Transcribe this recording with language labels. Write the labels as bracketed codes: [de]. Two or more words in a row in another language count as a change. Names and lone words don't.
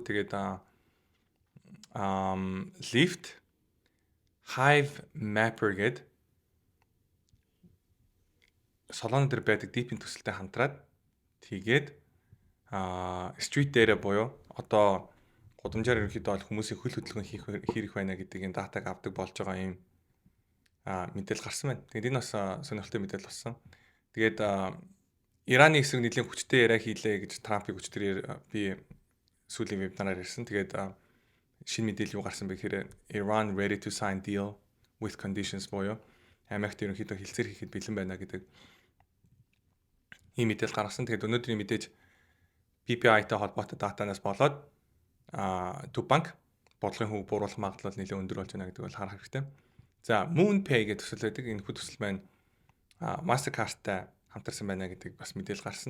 [mn] Тэгээд Lyft Hive Mapper гэдэг Solana дээр байдаг deep-ийн төсөлтэй хамтраад тэгээд [en] street data [mn] буюу одоо гудамжаар ерөнхийдөө хүмүүсийн хөл хөдөлгөөн хийх байна гэдэг энэ датаг авдаг болж байгаа юм мэдээлэл гарсан байна. Тэгээд энэ бас сонирхолтой мэдээлэл болсон. Тэгээд Ираны хэсэг нэлийн хүчтэй яриа хийлээ гэж Трампыг хүчтэй би сүүлийн вебинараар ярьсан. Тэгээд шинэ мэдээлэл юу гарсан бэ гэхээр [en] Iran ready to sign deal with conditions [mn] буюу Америкт ерөнхийдөө хилцээр хийхэд бэлэн байна гэдэг ийм мэдээлэл гаргасан. Тэгээд өнөөдрийн мэдээж PPI-тай холбоотой датанаас болоод Төв банк бодлогын хөв бууруулах магадлал нэлээд өндөр болж байна гэдэг бол харах хэрэгтэй. За MoonPay гэдэг төсөл байдаг. Энэ хүү төсөл маань Mastercard-тай хамтарсан байна гэдэг бас мэдээлэл гарсан.